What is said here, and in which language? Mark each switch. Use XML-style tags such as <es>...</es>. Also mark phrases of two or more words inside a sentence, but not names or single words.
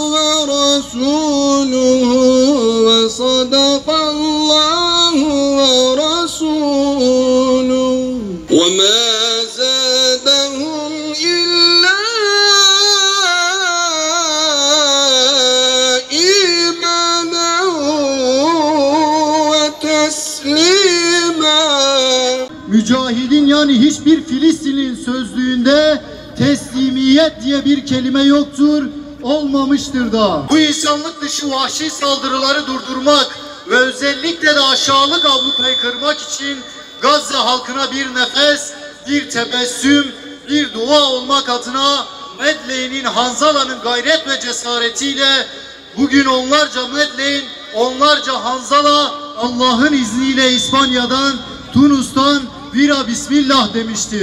<ar>ورسوله وصدق الله ورسوله وما زادهم إلا إيمانا وتسليما.</ar> <tr>Mücahidin yani hiçbir Filistin'in sözlüğünde teslimiyet diye bir kelime yoktur, olmamıştır da. Bu insanlık dışı vahşi saldırıları durdurmak ve özellikle de aşağılık ablukayı kırmak için Gazze halkına bir nefes, bir tebessüm, bir dua olmak adına Medleyn'in, Hanzala'nın gayret ve cesaretiyle bugün onlarca Medleyn, onlarca Hanzala Allah'ın izniyle İspanya'dan, Tunus'tan bira bismillah demiştir.</tr>